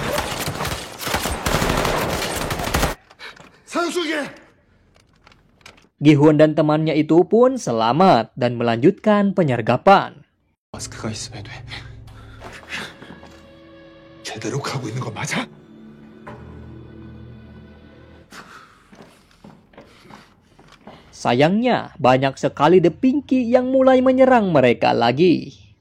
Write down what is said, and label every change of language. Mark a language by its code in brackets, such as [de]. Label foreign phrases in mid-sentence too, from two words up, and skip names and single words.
[ko] 산속에 [id] Gi-hun dan temannya itu pun selamat dan melanjutkan penyergapan. [ko] 마스크가 있어야 돼. 제대로 가고 있는 거 맞아? [id] Sayangnya, banyak sekali The Pinky yang mulai menyerang mereka lagi.